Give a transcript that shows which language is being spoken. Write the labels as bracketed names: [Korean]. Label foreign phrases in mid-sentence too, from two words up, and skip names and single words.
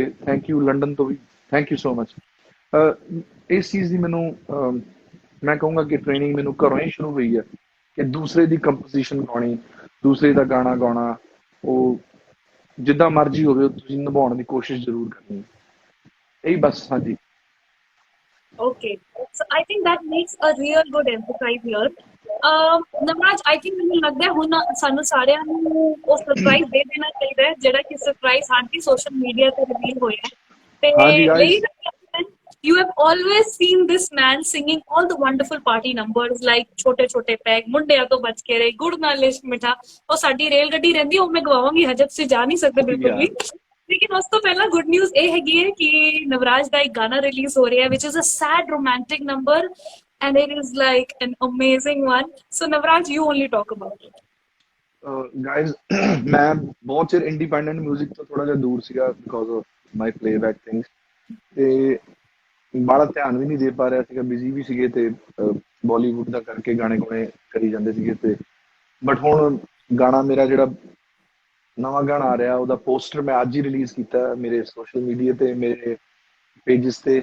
[English] thank you London [Punjabi] ਤੋਂ ਵੀ, [English] thank you so much. [Punjabi] ਇਸ ਚੀਜ਼ ਦੀ ਮੈਨੂੰ ਮੈਂ ਕਹੂੰਗਾ ਕਿ ਟ੍ਰੇਨਿੰਗ ਮੈਨੂੰ ਘਰੋਂ ਹੀ ਸ਼ੁਰੂ ਹੋਈ ਹੈ ਕਿ ਦੂਸਰੇ ਦੀ ਕੰਪੋਜੀਸ਼ਨ ਗਾਉਣੀ, ਦੂਸਰੇ ਦਾ ਗਾਣਾ ਗਾਉਣਾ, ਉਹ ਜਿੱਦਾਂ ਮਰਜ਼ੀ ਹੋਵੇ ਤੁਸੀਂ ਨਿਭਾਉਣ ਦੀ ਕੋਸ਼ਿਸ਼ ਜ਼ਰੂਰ ਕਰਨੀ। ਇਹੀ ਬਸ। ਹਾਂਜੀ। [English] Okay, so I think that makes a real good emphasis here. [Punjabi] ਨਵਰਾਜ, [English] I think [Punjabi] ਮੈਨੂੰ ਲੱਗਦਾ ਹੈ ਹੁਣ ਸਾਨੂੰ ਸਾਰਿਆਂ ਨੂੰ ਉਹ ਸਰਪ੍ਰਾਈਜ਼ ਦੇ ਦੇਣਾ ਚਾਹੀਦਾ ਹੈ ਜਿਹੜਾ ਕਿ ਸਰਪ੍ਰਾਈਜ਼ ਸਾਡੀ [English] social media [Punjabi] ਤੇ ਰਿਵੀਲ ਹੋਇਆ ਹੈ। ਤੇ ਹਾਂਜੀ guys, [English] you have always seen this man singing all the wonderful party numbers like ਛੋਟੇ ਛੋਟੇ ਪੈਗ, ਮੁੰਡਿਆਂ ਤੋਂ ਬਚ ਕੇ ਰਹੇ, ਗੁੜ ਨਾਲ ਇਸ਼ਕ ਮਿੱਠਾ। [Punjabi] ਉਹ ਸਾਡੀ ਰੇਲ ਗੱਡੀ ਰਹਿੰਦੀ ਉਹ ਮੈਂ ਗਵਾਵਾਂਗੀ, ਹਜੇ ਤੁਸੀਂ ਜਾ ਨਹੀਂ ਸਕਦੇ ਬਿਲਕੁਲ ਵੀ। ਲੇਕਿਨ ਉਸ ਤੋਂ ਪਹਿਲਾਂ [English] good news [Punjabi] ਇਹ ਹੈਗੀ ਹੈ ਕਿ ਨਵਰਾਜ ਦਾ ਇੱਕ ਗਾਣਾ ਰਿਲੀਜ਼ ਹੋ ਰਿਹਾ [English] which is a sad romantic number and it is like an amazing one. So Navraj, you only talk about it. [Punjabi] ਗਾਇਜ਼ ਮੈਂ ਬਹੁਤ ਚਿਰ [English] independent music [Punjabi] ਤੋਂ ਥੋੜਾ ਜਿਹਾ ਦੂਰ ਸੀਗਾ [English] because of my playback things, [Punjabi] ਤੇ ਬੜਾ ਧਿਆਨ ਵੀ ਨਹੀਂ ਦੇ ਪਾ ਰਿਹਾ ਸੀਗਾ, ਬਿਜ਼ੀ ਵੀ ਸੀਗੇ ਤੇ ਬਾਲੀਵੁੱਡ ਦਾ ਕਰਕੇ ਗਾਣੇ ਗੁਣੇ ਕਰੀ ਜਾਂਦੇ ਸੀਗੇ। ਤੇ ਬਟ ਹੁਣ ਗਾਣਾ ਮੇਰਾ ਜਿਹੜਾ ਨਵਾਂ ਗਾਣਾ ਆ ਰਿਹਾ ਉਹਦਾ ਪੋਸਟਰ ਮੈਂ ਅੱਜ ਹੀ ਰਿਲੀਜ਼ ਕੀਤਾ ਮੇਰੇ [English] social media [Punjabi] ਤੇ, ਮੇਰੇ ਪੇਜਸ ਤੇ।